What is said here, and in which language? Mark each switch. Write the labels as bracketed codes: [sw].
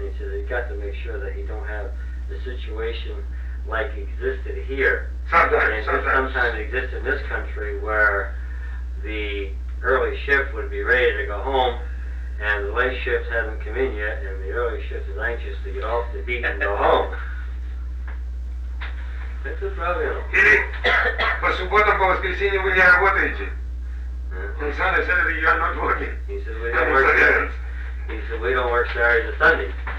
[en] He said he's got to make sure that he don't have the situation like existed here. Sometimes exists in this country where the early shift would be ready to go home, and the late shift hasn't come in yet, and the early shift is anxious to get off the beat and go home. [ru] Это правильно. Или по субботам, по воскресеньям вы не работаете. Он сам сказал, что я не работаю. [en] He said, we don't work Saturdays. He said, we don't work Saturdays and Sundays.